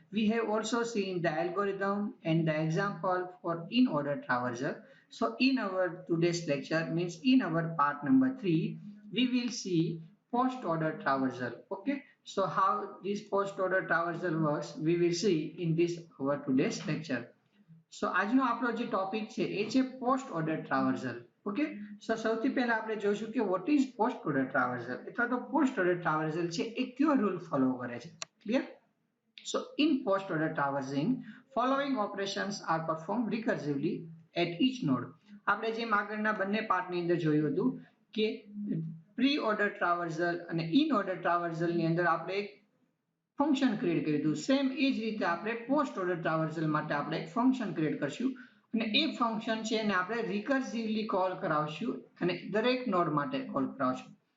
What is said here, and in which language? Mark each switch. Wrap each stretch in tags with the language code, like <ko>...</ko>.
<en>We have also seen the algorithm and the example for in-order traversal. So in our today's lecture, means in our part number 3, we will see post-order traversal. Okay, so how this post-order traversal works, we will see in this our today's lecture.</en> <gu>સો આજનો આપણો જે topic છે એ છે post order traversal. Okay, સો સૌથી પહેલા આપણે જોઈશું કે</gu> <en>what is post order traversal</en> <gu>અથવા તો પોસ્ટ ઓર્ડર ટ્રાવર્સલ છે એ કયો રૂલ ફોલો કરે છે.</gu> <en>Clear? So in post order traversing, following operations are performed recursively at each node.</en> <gu>આપણે જેમ આગળના બંને પાર્ટની અંદર જોયું હતું કે પ્રી ઓર્ડર ટ્રાવર્સલ અને ઇન ઓર્ડર ટ્રાવર્સલની અંદર આપણે એક ફંક્શન ક્રિએટ કર્યું હતું. સેમ એ જ રીતે આપણે પોસ્ટ ઓર્ડર ટ્રાવર્સલ માટે આપણે એક ફંક્શન ક્રિએટ કરશું અને એ ફંક્શન છે એને આપણે રિકર્સિવલી કોલ કરાવશું અને દરેક નોડ માટે કોલ કરાવશું.</gu>